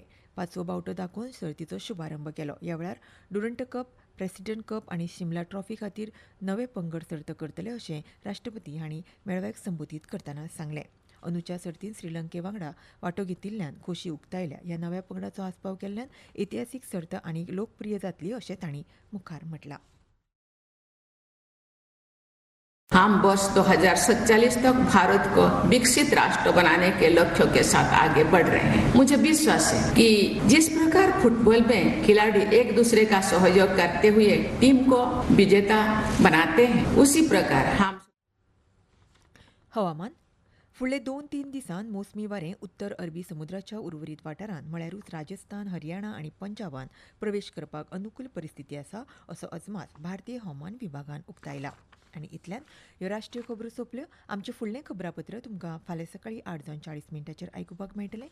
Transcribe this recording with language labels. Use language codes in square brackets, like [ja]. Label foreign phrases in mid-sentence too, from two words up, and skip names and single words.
[kok] 5वो बावटो दाखोवन सर्तीचो शुभारंभ केलो. ह्या वेळार ड्युरंड कप, प्रेसिडेंट कप आनी शिमला ट्रॉफी खातीर नवे पंगड सर्त करतले अशें राष्ट्रपती हांणी मेळाव्याक संबोधीत करतना सांगलें. अंदूच्या सर्तींत श्रीलंके वांगडा वांटो घेतिल्ल्यान खोशी उक्तायल्या. ह्या नव्या पंगडाचो आस्पाव केल्ल्यान इतिहासीक सर्त आनीक लोकप्रिय जातली अशें तांणी मुखार म्हटलां. [hi] हम वर्ष 2047 तक भारत को विकसित राष्ट्र बनाने के लक्ष्यों के साथ आगे बढ़ रहे हैं. मुझे विश्वास है कि जिस प्रकार फुटबॉल में खिलाड़ी एक दूसरे का सहयोग करते हुए टीम को विजेता बनाते हैं, उसी प्रकार हम [kok] हवामान. फुडले 2-3 दिसांत मोसमी वारें उत्तर अरबी समुद्राच्या उर्वरीत वाठारांत म्हळ्यारूच राजस्थान, हरियाणा आनी पंजाबांत प्रवेश करपाक अनुकूल परिस्थिती आसा असो अजमास भारतीय हवामान विभागान उक्तायला. आनी इतल्यान ह्यो राष्ट्रीय खबरो सोंपल्यो. आमचें फुडलें खबरापत्र तुमकां फाल्यां सकाळीं 8:40 आयकुपाक मेळटलें.